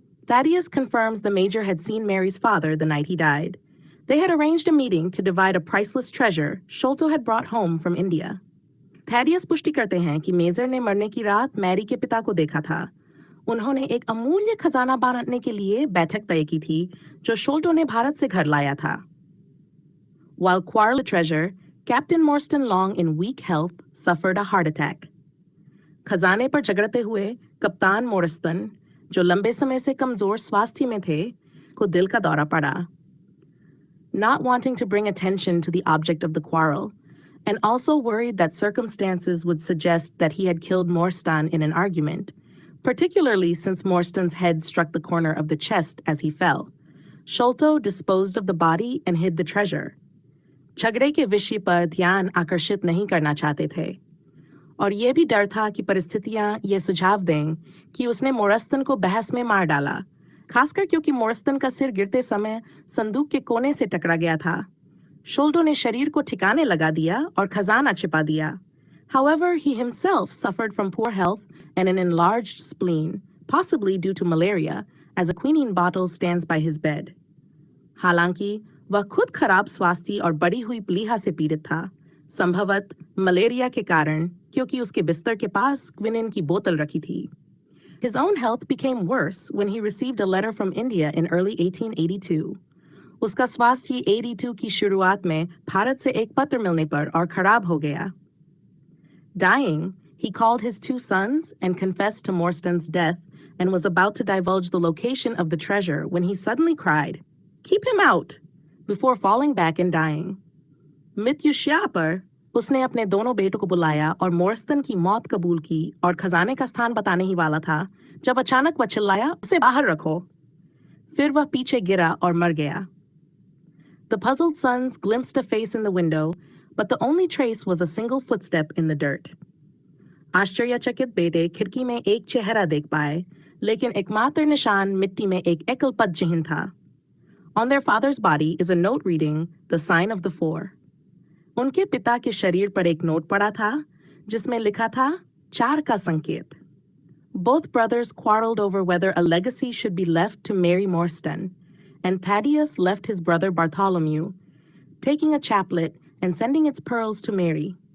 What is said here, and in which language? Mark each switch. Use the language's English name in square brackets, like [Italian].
[English] Thaddeus confirms the major had seen Mary's father the night he died. They had arranged a meeting to divide a priceless treasure Sholto had brought home from India. [Hindi] Thaddeus पुष्टि करते हैं कि major ने मरने की रात Mary के पिता को देखा था. उन्होंने एक अमूल्य खजाना बांटने के लिए बैठक तय की थी जो शोल्टो ने भारत से घर लाया था. [English] While quarreling the treasure, Captain Morstan Long, in weak health, suffered a heart attack. [Hindi] खजाने पर झगड़ते हुए कप्तान मोरस्तन, जो लंबे समय से कमजोर स्वास्थ्य में थे, को दिल का दौरा पड़ा. [English] Not wanting to bring attention to the object of the quarrel, and also worried that circumstances would suggest that he had killed Morstan in an argument, particularly since Morstan's head struck the corner of the chest as he fell, Sholto disposed of the body and hid the treasure. [Hindi] झगड़े के विषय पर ध्यान आकर्षित नहीं करना चाहते थे और ये भी डर था कि परिस्थितियां ये सुझाव दें कि उसने मोरस्तन को बहस में मार डाला, खासकर क्योंकि मोरस्तन का सिर गिरते समय संदूक के कोने से टकरा गया था. शोल्टो ने शरीर को ठिकाने लगा दिया और खजाना छिपा दिया. [English] However, he himself suffered from poor health and an enlarged spleen, possibly due to malaria, as a quinine bottle stands by his bed. [Hindi] हालांकि वह खुद खराब स्वास्थ्य और बढ़ी हुई प्लीहा से पीड़ित था, संभवत मलेरिया के कारण, क्योंकि उसके बिस्तर के पास क्विनिन की बोतल रखी थी. [English] His own health became worse when he received a letter from India in early 1882. [Hindi] उसका स्वास्थ्य 82 की शुरुआत में भारत से एक पत्र मिलने पर और खराब हो गया. [English] Dying, he called his two sons and confessed to Morstan's death and was about to divulge the location of the treasure when he suddenly cried, "Keep him out!" before falling back and dying. [Hindi] मृत्युशय्या पर उसने अपने दोनों बेटों को बुलाया और मोर्स्टन की मौत कबूल की और खजाने का स्थान बताने ही वाला था जब अचानक वह चिल्लाया, "उसे बाहर रखो!" फिर वह पीछे गिरा और मर गया. [English] The puzzled sons glimpsed a face in the window, but the only trace was a single footstep in the dirt. [Hindi] आश्चर्यचकित बेटे खिड़की में एक चेहरा देख पाए, लेकिन एकमात्र निशान मिट्टी में एक एकल पद चिन्ह था. [English] On their father's body is a note reading, "The sign of the four." [Hindi] उनके पिता के शरीर पर एक नोट पड़ा था जिसमें लिखा था 4 का संकेत. [English] Both brothers quarreled over whether a legacy should be left to Mary Morstan, and Thaddeus left his brother Bartholomew, taking a chaplet and sending its pearls to Mary.